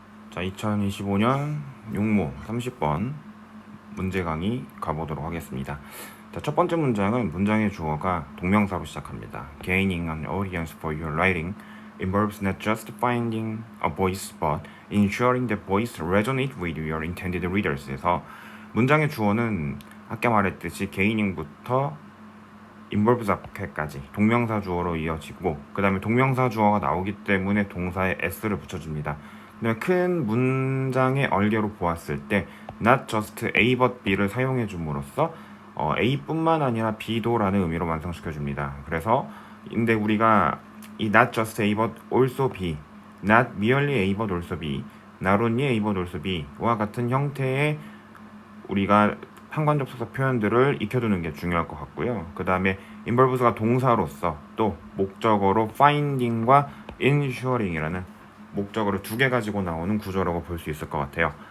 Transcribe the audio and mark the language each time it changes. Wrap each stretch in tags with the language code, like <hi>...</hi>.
<ko>자, 2025년 육모 30번 문제 강의 가보도록 하겠습니다. 자, 첫 번째 문장은 문장의 주어가 동명사로 시작합니다.</ko> <en>Gaining an audience for your writing involves not just finding a voice but ensuring that voice resonate with your intended readers.</en> <ko>에서 문장의 주어는 아까 말했듯이 gaining부터 involves 앞에까지 동명사 주어로 이어지고 그 다음에 동명사 주어가 나오기 때문에 동사에 s를 붙여줍니다. 큰 문장의 얼개로 보았을 때</ko> <en>not just A but B</en> <ko>를 사용해 줌으로써 A뿐만 아니라 B도 라는 의미로 완성시켜 줍니다. 그래서 근데 우리가 이</ko> <en>not just A but also B,</en> <ko>not merely A but also B, not only A but also B와 같은 형태의 우리가 상관접속사 표현들을 익혀두는 게 중요할 것 같고요. 그 다음에 involves가 동사로서 또 목적어로 finding과 ensuring이라는 목적어를 두 개 가지고 나오는 구조라고 볼 수 있을 것 같아요.</ko>